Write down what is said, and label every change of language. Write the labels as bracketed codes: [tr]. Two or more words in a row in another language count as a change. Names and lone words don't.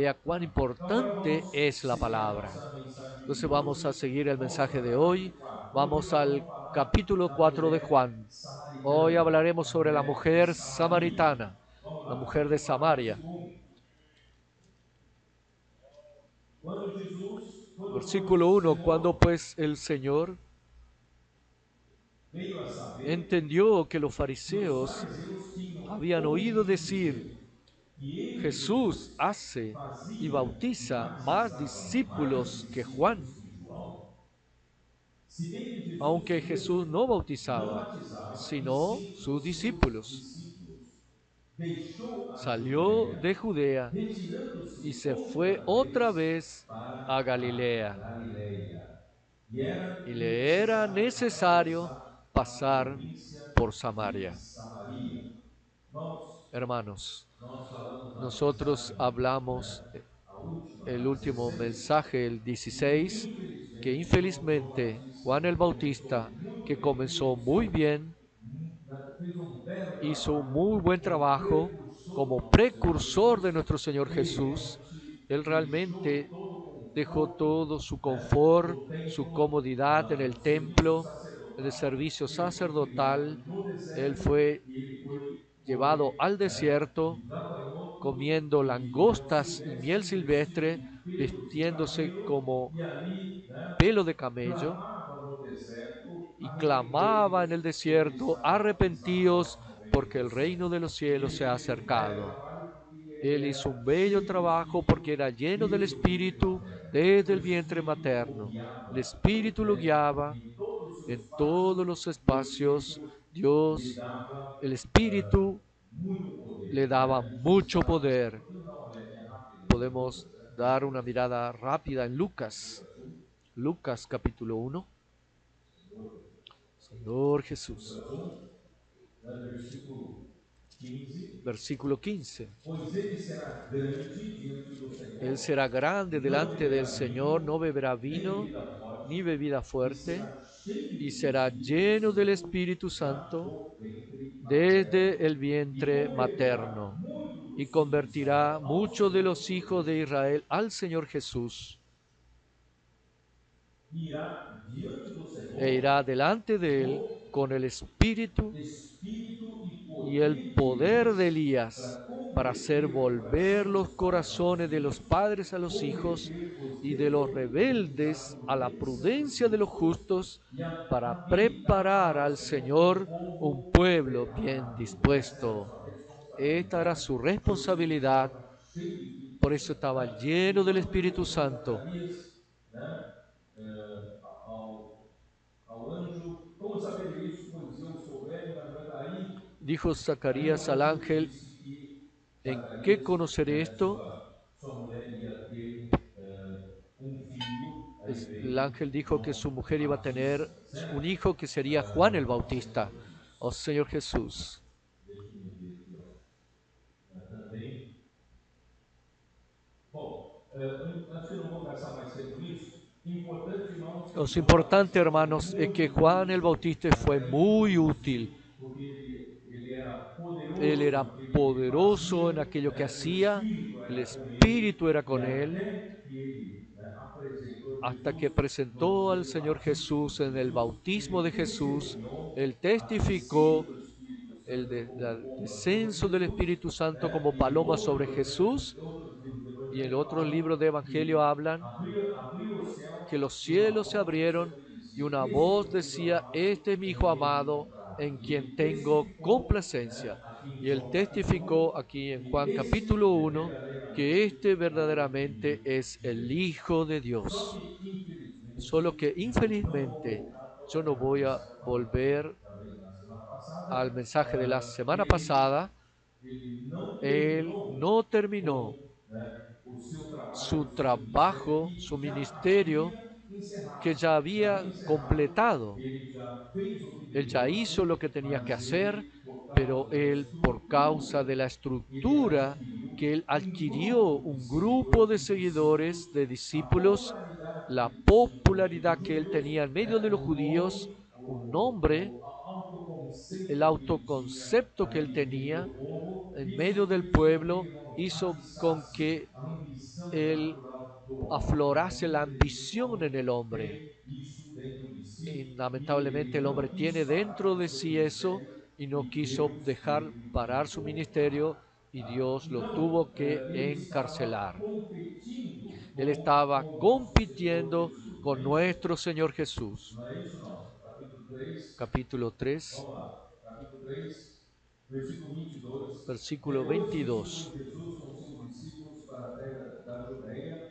[es] Vea cuán [pt] Tá? Então agora [es] importante [pt] vamos [es] es la [pt] seguir a [es] palabra. [pt] nossa mensagem de [es] Entonces vamos a [pt] hoje. [es] seguir el [pt] Vamos [es] mensaje [pt] para o [es] de hoy. [pt] capítulo 4. Hoje [es] Vamos [pt] nós [es] al [pt] vamos falar [es] capítulo [pt] da [es] 4 de [pt] mulher [es] Juan. Hoy [pt] samaritana, [es] hablaremos [pt] a [es] sobre la [pt] mulher de [es] mujer [pt] Samaria. [es] samaritana, [pt] Vamos [es] la [pt] lá, [es] mujer de [pt] vamos lá no [es] Samaria. [pt] versículo 1. Quando pois [es] Versículo [pt] o [es] 1. Cuando [pt] Senhor [es] pues el Señor [pt] veio a saber [es] entendió que los [pt] que os [es] fariseos [pt] fariseus tinham [es] habían oído [pt] ouvido [es] decir, [pt] dizer que ele, [es] Jesús [pt] Jesus, [es] hace y [pt] fazia e [es] bautiza más [pt] batizava mais [es] discípulos que [pt] discípulos [es] Juan, [pt] que João, se bem que Jesus [es] aunque Jesús [pt] mesmo [es] no [pt] não [es] bautizaba, [pt] batizava, e [es] sino [pt] sim [es] sus [pt] os seus [es] discípulos. [pt] discípulos. Deixou a [es] Salió [pt] Judéia, [es] de Judea y [pt] retirando-se [es] se fue [pt] outra [es] otra [pt] vez [es] vez [pt] para a [es] a Galilea, [pt] Galileia. E era [es] y le era [pt] necessário [es] necesario [pt] atravessar a [es] pasar [pt] província [es] por [pt] de [es] Samaria. [pt] Samaria. Irmãos, [es] Hermanos, [pt] nós falamos na [es] nosotros [pt] mensagem, [es] hablamos [pt] né, a última, [es] el [pt] a [es] último [pt] 16, [es] mensaje, el [pt] e que [es] 16, que [pt] infelizmente João [es] infelizmente Juan [pt] Batista [es] el [pt] começou [es] Bautista, [pt] muito [es] que [pt] bem, [es] comenzó muy bien, [pt] fez belo [es] hizo un [pt] trabalho [es] muy buen [pt] como [es] trabajo [pt] precursor do [es] como [pt] nosso Senhor [es] precursor de [pt] Jesus. [es] nuestro Señor [pt] Ele [es] Jesús. [pt] realmente [es] Él [pt] deixou [es] realmente [pt] todo o [es] dejó [pt] conforto, [es] todo su [pt] né, [es] confort, [pt] do [es] su [pt] templo, [es] comodidad en el [pt] do serviço [es] templo, en el [pt] sacerdotal. [es] servicio [pt] Ele foi [es] sacerdotal. [pt] criado no [es] Él [pt] deserto [es] fue [pt] e ele foi [es] llevado [pt] comer, [es] al [pt] né, [es] desierto [pt] de gafanhotos [es] comiendo [pt] e mel [es] langostas y miel [pt] silvestre, vestido [es] silvestre, [pt] de pelos de [es] vistiéndose [pt] camelo, [es] como [pt] e ali, né, [es] pelo de camello, [pt] clamava no deserto: [es] y clamaba en el [pt] arrependei-vos, porque [es] desierto, [pt] está a [es] arrepentíos, [pt] próxima venida [es] porque [pt] do [es] el reino [pt] Senhor. [es] de los cielos se [pt] Ele [es] ha [pt] fez um belo [es] acercado. [pt] trabalho porque ele [es] Él hizo un [pt] era [es] bello [pt] cheio do [es] trabajo porque [pt] Espírito [es] era lleno del [pt] desde o ventre [es] Espíritu [pt] materno. [es] desde [pt] O [es] el vientre [pt] Espírito o [es] materno. El [pt] guiava, [es] Espíritu lo [pt] né, [es] guiaba [pt] em todos os seus [es] en todos [pt] passos, [es] los [pt] e o [es] espacios. [pt] Espírito lhe [es] Dios, [pt] dava [es] el Espíritu [pt] muito [es] le [pt] poder. [es] daba [pt] Né? Isso [es] mucho [pt] está. [es] poder. [pt] Podemos dar uma olhadinha rápida em [es] Podemos [pt] Lucas, né? [es] dar una mirada rápida en Lucas. [pt] Lucas 1, [es] Lucas capítulo 1. [pt] Senhor, [es] Señor Jesús. [pt] Lucas 1, né, versículo 15. [es] Versículo 15. [pt] Pois ele será grande diante do [es] Él [pt] Senhor, [es] será grande [pt] não [es] delante del [pt] beberá [es] Señor, [pt] vinho, [es] no beberá [pt] nem [es] vino [pt] bebida [es] ni [pt] forte, [es] bebida [pt] e [es] fuerte, [pt] será cheio [es] y [pt] do [es] será [pt] Espírito [es] lleno del [pt] Santo [es] Espíritu [pt] já [es] Santo [pt] do ventre [es] desde [pt] materno, [es] el [pt] e [es] vientre [pt] converterá [es] materno, [pt] muitos [es] y [pt] dos filhos de [es] convertirá [pt] Israel ao [es] muchos de [pt] Senhor [es] los [pt] seu [es] hijos de [pt] Deus. [es] Israel al Señor Jesús, [pt] Irá diante do e Senhor [es] irá delante de él [pt] no [es] con el espíritu [pt] espírito e [es] y el [pt] poder de [es] poder de [pt] Elias, [es] Elías, [pt] para [es] para hacer volver los corazones de los padres a los hijos y de los rebeldes a la prudencia de los justos, para preparar al Señor un pueblo bien dispuesto. Esta era su responsabilidad, por eso estaba lleno del Espíritu Santo. [pt] Né? Ao, ao anjo, como saber isso? Pois eu souber, engravidarei. [es] Dijo Zacarías al ángel, [pt] Disse que [es] ¿en qué [pt] Zacarias, [es] conoceré esto? [pt] sua mulher ia ter filho, aí [es] El [pt] veio [es] ángel dijo que [pt] João [es] su mujer iba a tener [pt] Batista, certo? [es] un hijo que sería Juan el [pt] Ao [es] Bautista, [pt] Senhor Jesus. [es] o Señor Jesús. [pt] Deixa-me ver aqui, também. Bom, acho que não vou gastar mais tempo nisso. Importante, irmãos, [es] Lo [pt] que João [es] importante, [pt] Batista foi [es] hermanos, es que [pt] muito [es] Juan el [pt] útil [es] Bautista fue [pt] para [es] muy útil. [pt] introduzir, porque ele era [es] Él [pt] poderoso [es] era [pt] naquilo que ele [es] poderoso en [pt] fazia, [es] aquello que [pt] né? O [es] hacía, [pt] Espírito [es] el [pt] era com ele, [es] Espíritu era [pt] e [es] con él, [pt] até que ele apresentou [es] hasta que [pt] Jesus no [es] presentó al [pt] dia do [es] Señor [pt] batismo [es] Jesús [pt] de [es] en el [pt] Jesus, [es] bautismo [pt] ele [es] de Jesús. [pt] testemunhou [es] Él [pt] a descida [es] testificó [pt] do Espírito [es] el, [pt] Santo como pomba sobre [es] descenso del [pt] Jesus, [es] Espíritu Santo [pt] né? [es] como [pt] E em [es] paloma [pt] outros [es] sobre [pt] evangelhos, [es] Jesús. [pt] outros livros do [es] Y en [pt] Evangelho [es] otros [pt] falam [es] libros de Evangelio [pt] que [es] hablan [pt] abriu o céu [es] que los [pt] e uma [es] cielos se [pt] voz do céu [es] abrieron [pt] que [es] y [pt] dizia: [es] una [pt] Este é [es] voz [pt] meu filho [es] decía, [pt] amado, [es] este es mi [pt] em [es] Hijo [pt] quem tenho [es] amado, [pt] comprado. [es] en [pt] E [es] quien [pt] ele [es] tengo [pt] testificou, [es] complacencia. [pt] né, aqui em [es] Y él [pt] João capítulo 1, [es] testificó aquí en [pt] que [es] Juan [pt] este [es] capítulo [pt] é [es] 1 que [pt] verdadeiramente [es] este [pt] o [es] verdaderamente [pt] Filho [es] es [pt] de [es] el [pt] Deus. [es] Hijo de [pt] Só [es] Dios. [pt] que, [es] Solo [pt] infelizmente, [es] que [pt] eu não vou [es] infelizmente [pt] voltar [es] yo no [pt] toda aquela [es] voy a [pt] mensagem falada [es] volver [pt] também na semana [es] al [pt] passada. [es] mensaje de la semana [pt] Ele, [es] pasada. [pt] ele não [es] Él [pt] terminou [es] no terminó [pt] com, né, o seu trabalho, [es] su [pt] o seu ministério [es] trabajo, [pt] que [es] su [pt] já [es] ministerio [pt] havia [es] que [pt] encerrado. [es] ya [pt] Já [es] había [pt] havia encerrado, [es] completado. [pt] ele já fez o que [es] Él [pt] deveria [es] ya hizo lo [pt] fazer, [es] que tenía que [pt] mas [es] hacer, [pt] ele, por [es] pero [pt] causa da [es] él, por causa de la [pt] estrutura, ele [es] estructura [pt] adquiriu [es] que él adquirió, [pt] grupo de [es] un grupo de [pt] seguidores, de [es] seguidores, [pt] discípulos, [es] de [pt] a [es] discípulos, [pt] popularidade que [es] la [pt] ele tinha entre [es] popularidad [pt] os [es] que él [pt] judeus, [es] tenía en medio de [pt] né, [es] los [pt] o [es] judíos, [pt] nome, [es] un nombre, [pt] o autoconceito [es] el [pt] que ele tinha [es] autoconcepto que él [pt] ali no meio [es] tenía [pt] do povo, [es] en [pt] isso [es] medio del [pt] fez com que, [es] pueblo, [pt] irmãos, [es] hizo con [pt] atiçasse [es] que [pt] a ambição [es] él [pt] natural do homem. O [es] aflorase [pt] homem, [es] la [pt] infelizmente, o [es] ambición en [pt] homem [es] el hombre. [pt] tem isso dentro de [es] Y [pt] si e [es] lamentablemente [pt] ele [es] el hombre [pt] não [es] tiene [pt] quis parar [es] dentro [pt] o [es] de [pt] seu [es] sí eso [pt] ministério [es] y no [pt] e [es] quiso [pt] Deus [es] dejar [pt] teve que [es] parar su ministerio [pt] cortar. [es] y [pt] Tá? [es] Dios lo [pt] Então, [es] tuvo que [pt] ele estava [es] encarcelar. [pt] competindo [es] Él [pt] com [es] estaba [pt] o nosso Senhor [es] compitiendo [pt] Jesus, não [es] con [pt] é isso? [es] nuestro Señor Jesús. [pt] Não é isso, não. Capítulo 3, [es] Capítulo 3, [pt] vamos lá. Capítulo 3, versículo 22. [es] versículo [pt] Depois disso, foi [es] 22. [pt] Jesus com seus discípulos para a terra da Judéia.